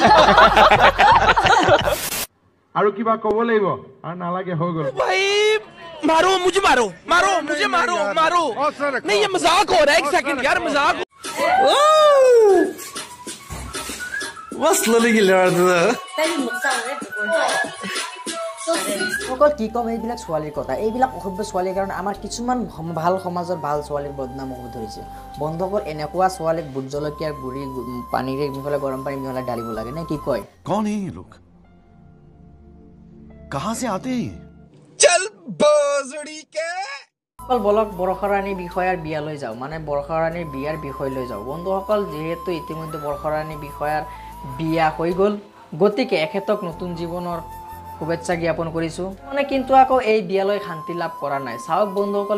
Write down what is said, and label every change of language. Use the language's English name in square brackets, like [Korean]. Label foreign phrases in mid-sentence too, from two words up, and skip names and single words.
[Assamese] আৰু কিবা ক'ব লাগিব আৰু নালাগে হৈ গ'ল [Hindi] भाई मारो मुझे मारो नहीं ये मजाक हो रहा है एक सेकंड यार मजाक [Assamese] কি কম এইবিলাক ছোৱালীৰ কথা এইবিলাক অসভ্য ছোৱালীৰ কাৰণে আমাৰ কিছুমান ভাল সমাজৰ ভাল ছোৱালীৰ বদনাম হ'ব ধৰিছে বন্ধুসকল এনেকুৱা ছোৱালীক ভোট জলকীয়াৰ গুড়ি পানীৰে মিহলাই গৰম পানী মিহলাই ঢালিব লাগে নে কি কয় [Hindi] कौन है ये लोग कहां से आते हैं चल बजड़ी के [Assamese] অকল বলক বৰষাৰাণী বিষয়াৰ বিয়ালৈ যাওঁ মানে বৰষাৰাণীৰ বিয়াৰ বিষয়লৈ যাওঁ বন্ধুসকল যিহেতু ইতিমধ্যে বৰষাৰাণী বিষয়াৰ বিয়া হৈ গ'ল গতিকে এখেতক নতুন জীৱনৰ শুভেচ্ছা জ্ঞাপন কৰিছোঁ মানে কিন্তু আকৌ এই বিয়ালৈ শান্তি লাভ কৰা নাই চাওক বন্ধুসকল